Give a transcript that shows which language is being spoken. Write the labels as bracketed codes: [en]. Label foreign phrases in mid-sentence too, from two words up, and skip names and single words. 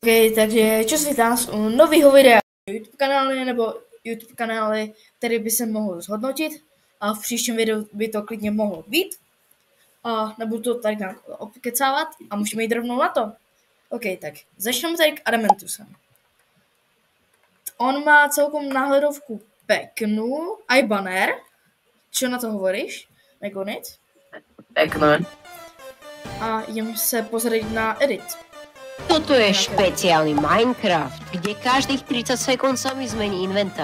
[cs] OK, takže čo si vás u nového videa YouTube kanály nebo YouTube kanály, který by se mohl zhodnotit a v příštím videu by to klidně mohlo být. A nebudu to tady nějak opkecávat a můžeme jít rovnou na to. OK, tak začneme tady k Adamantusem. [sk] On má celkom náhledovku peknú, aj banner. Čo na to hovoríš, Megonit? Pekné. A idem sa pozrieť na edit. Toto je špeciálny Minecraft, kde každých 30 sekúnd sa mi zmení inventár.